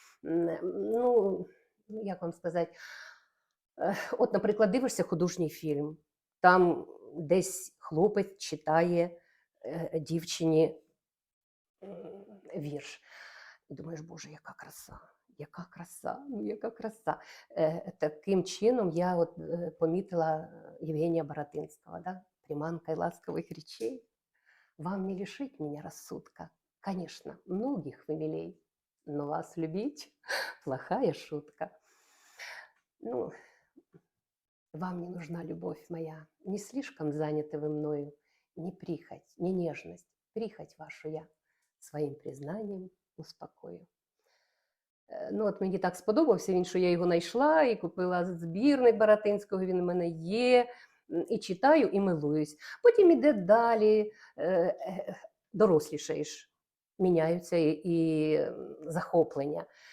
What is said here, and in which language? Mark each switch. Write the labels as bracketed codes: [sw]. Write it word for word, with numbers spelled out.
[uk] М, Ну, як вам сказати, Е, от, наприклад, дивишся художній фільм, там десь хлопець читає е, дівчині м, вірш. І думаєш, боже, яка краса, яка краса, ну яка краса. Е, Таким чином я от е, помітила Євгенія Баратинського, да? [ru] Приманка й ласкових речей. Вам не лишить меня рассудка. Конечно, многих вы милей, но вас любить плохая шутка. Ну, вам не нужна любовь моя, не слишком заняты вы мною, не прихоть, не нежность, прихоть вашу я своим признанием успокою. [uk] Е, Ну, от мені так сподобався він, що я його знайшла і купила збірник Баратинського, він у мене є, м, і читаю, і милуюсь. Потім іде далі, е, е, дорослішаєш, міняються і, і м, захоплення.